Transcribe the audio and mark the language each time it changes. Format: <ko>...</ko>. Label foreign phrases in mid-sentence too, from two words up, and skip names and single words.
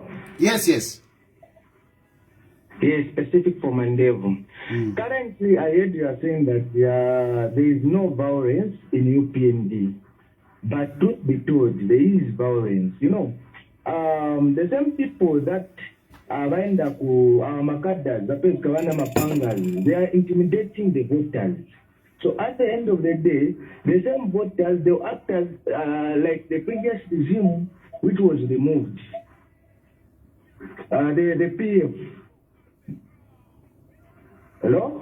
<en>Yes, yes. Yes, specific for Mandela. Currently, I heard you are saying that there is no violence in UPND. But truth be told, there is violence. The same people that</en> <bem>abaenda ku makaddas bapezeka bana mapangas,</bem> <en>they are intimidating the voters. So at the end of the day, the same voters, they act as like the previous regime which was removed. The PF. Hello?</en>